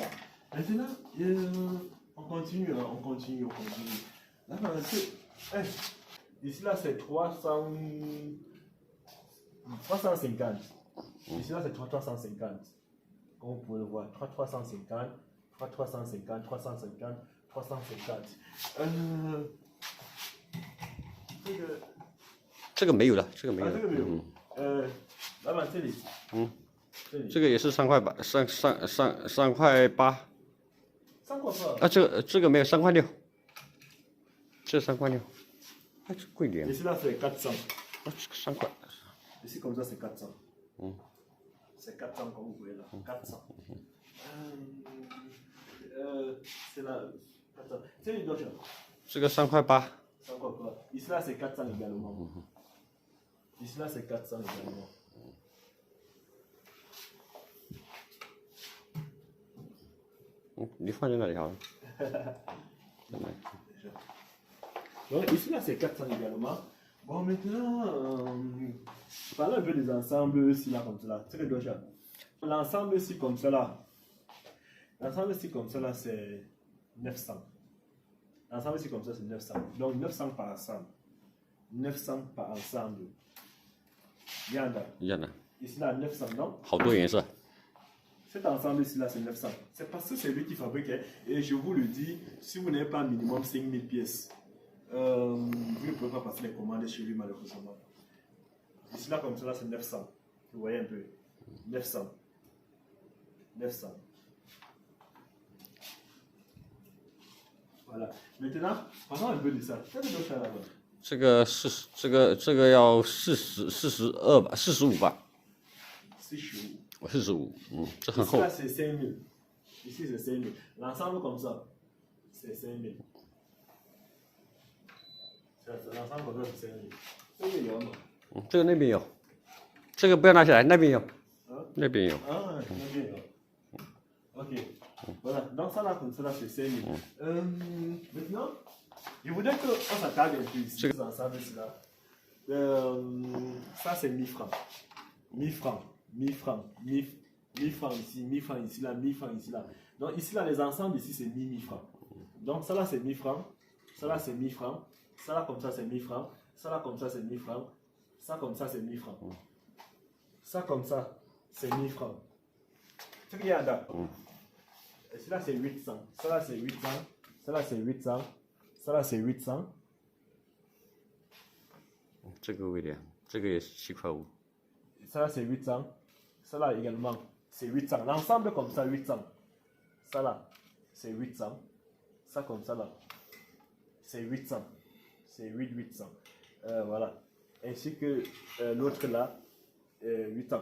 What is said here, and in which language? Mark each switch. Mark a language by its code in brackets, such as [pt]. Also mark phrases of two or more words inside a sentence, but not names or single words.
[fr] Maintenant, on continue. Là, ici là, c'est 350. Ici là, c'est 350. Comme vous pouvez le voir, 350, 350, 350, 350. [zh] 这个没有了，这个没有。这个没有。老板这里。这个也是3块8，3块8。 3块8。啊，这个没有3块6。这3块6，还是贵点。 [fr] Ici là c'est 400. [zh] 啊，这个3块。 [fr] Ici comme ça c'est 400. C'est 400 comme vous voyez là. 400. C'est là 400. C'est une autre. [zh] 这个3块8。 3块8. [fr] Ici là c'est 400 également. Ici là c'est 400 également. [zh] Tu 放在那里好了。 [fr] Donc ici là c'est 400 également. Bon maintenant, parlons un peu des ensembles ici là comme ça. C'est le doigt. L'ensemble ici comme ça là. L'ensemble ici comme ça là c'est 900. L'ensemble ici comme ça c'est 900. Donc 900 par ensemble. 900 par ensemble. Yana. Ici là 900 non? [zh] 好多颜色。 [fr] Cet ensemble ici là c'est 900. C'est parce que c'est lui qui fabrique. Et je vous le dis, si vous n'avez pas minimum 5000 pièces, vous ne pouvez pas passer les commandes chez lui malheureusement. Ici là comme ça là c'est 900. Vous voyez un peu. 900. 900. Voilà. Maintenant, parlons un peu de ça. Qu'est-ce que tu as là-bas? [zh] 这个要42吧，45吧。 45，这很厚。 [fr] Ici là c'est 5000. Ici c'est 5000. L'ensemble comme ça, c'est 5000. L'ensemble comme ça c'est 5000. [zh] 这个有吗？这个那边有，这个不要拿起来，那边有，那边有。啊，那边有。 [fr] Ok. Voilà. Donc ça là comme ça là c'est 5000. Maintenant, je voudrais qu'on s'attarde un peu ici. Ces ensembles ici là. Ça c'est 1000 francs. 1000 francs. 1000 francs, 1000 francs ici, 1000 francs ici, là, 1000 francs ici, là. Donc ici, là, les ensembles ici, c'est 1000 francs. Donc ça là, c'est 1000 francs. Ça là, c'est 1000 francs. Ça là, comme ça, c'est 1000 francs. Ça là, comme ça, c'est 1000 francs. Ça, comme ça, c'est 1000 francs. Ça comme ça, c'est 1000 francs. Tu regardes là. Et cela c'est 800. Ça là c'est 800. Ça là c'est 800. Ça là c'est 800. [zh] 这个贵点，这个也是7.5块。 [fr] Ça là c'est 800. Ça là également c'est 800. L'ensemble comme ça 800. Ça là c'est 800. Ça comme ça là c'est 800. C'est 800. Voilà. Ainsi que l'autre là 800.